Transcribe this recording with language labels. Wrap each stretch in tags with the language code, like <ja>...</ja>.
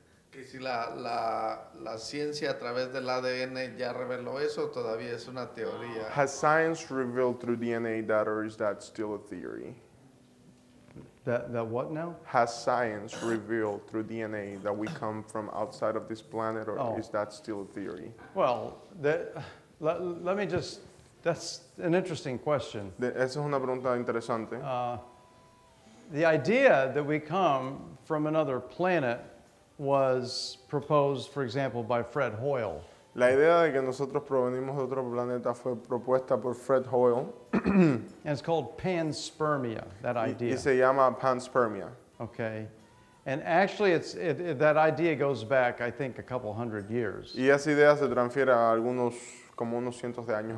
<es>Que si la ciencia a través del ADN ya reveló eso, todavía es una teoría.</es> <en>has science revealed through DNA that, or is that still a theory? That what now? Has science revealed through DNA that we come from outside of this planet, or Oh. is that still a theory? Well, let me just, that's an interesting question.</en> <es>Esa es una pregunta interesante.</es> <en>The idea that we come from another planet was proposed, for example, by Fred Hoyle.</en> <es>La idea de que nosotros provenimos de otro planeta fue propuesta por Fred Hoyle</es> <en>And it's called panspermia, that</en> <es>y</es> <en>idea.</en> <es>se llama panspermia.</es> <en>Okay. And actually, that idea goes back, I think, a couple hundred years.</en> <es>Y esa idea se transfiere a como unos cientos de años</es>